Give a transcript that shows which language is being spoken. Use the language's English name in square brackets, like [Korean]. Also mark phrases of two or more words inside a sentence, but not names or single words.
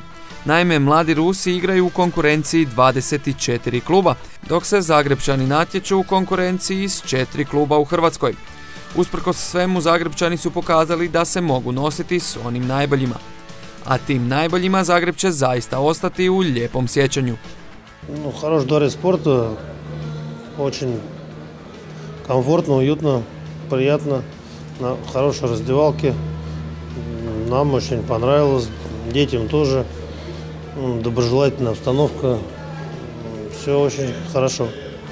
[Croatian] Naime, mladi Rusi igraju u konkurenciji 24 kluba, dok se Zagrebčani natječu u konkurenciji s 4 kluba u Hrvatskoj. Usprkos svemu, Zagrebčani su pokazali da se mogu nositi s onim najboljima. A tim najboljima Zagreb će zaista ostati u lijepom sjećanju. [Russian] Хорош дворец спорта, очень комфортно, уютно, приятно, на хорошей раздевалке. Нам очень понравилось, детям тоже. Доброжелательная обстановка, все очень хорошо.